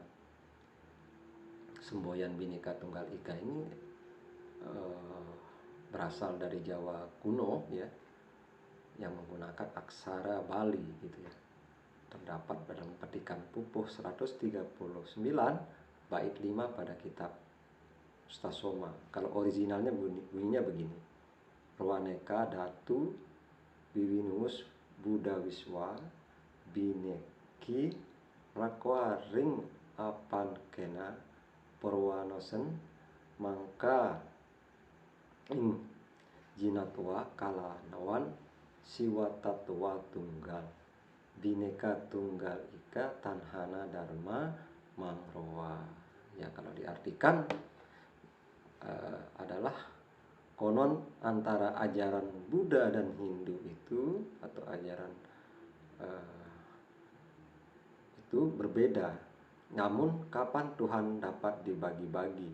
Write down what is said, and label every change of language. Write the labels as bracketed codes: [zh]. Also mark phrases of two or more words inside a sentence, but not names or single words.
[id] Semboyan Bhinneka Tunggal Ika ini berasal dari Jawa kuno ya, yang menggunakan aksara Bali gitu ya. Terdapat dalam petikan Pupuh 139 bait 5 pada kitab Stasoma. Kalau originalnya bunyinya begini: [kaw] Rwaneka Datu Wiwinus Buddha Wiswa Bineki Rakwa Ring Apan Kena Purwanosen Mangka Ing Jinatwa Kala Nawan Siwa Tatwa Tunggal Bhinneka Tunggal Ika Tanhana Dharma Mangrowa. [id] Ya, kalau diartikan adalah konon antara ajaran Buddha dan Hindu itu atau ajaran itu berbeda. Namun kapan Tuhan dapat dibagi-bagi?